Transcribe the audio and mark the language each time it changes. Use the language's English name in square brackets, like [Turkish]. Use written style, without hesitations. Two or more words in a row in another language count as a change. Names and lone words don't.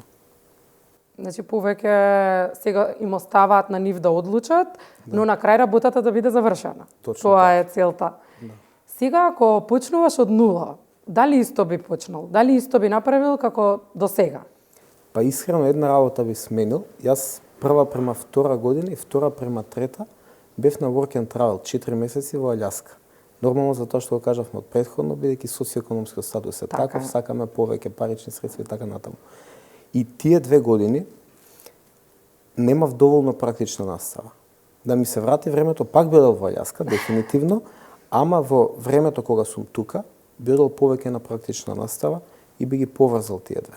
[Macedonian] Значи повеќе сега им оставаат на нив да одлучат, но на крај работата да биде завршена. Точно тоа е целта. Да. Сега ако почнуваш од нула, дали исто би почнал? Дали исто би направил како до сега? Па искрено една работа би сменил. Јас прва према втора година и втора према трета бев на [English] work and travel [Macedonian] 4 месеци во Алјаска. Нормално затоа што го кажавме од претходно, бидејќи социоекономскиот статус е таков, сакаме повеќе парични средства и така натаму. И тие 2 години немав доволно практична настава. да ми се врати времето, пак бидел во Алјаска, дефинитивно, ама во времето кога сум тука, бидел повеќе на практична настава и би ги поврзал тие две.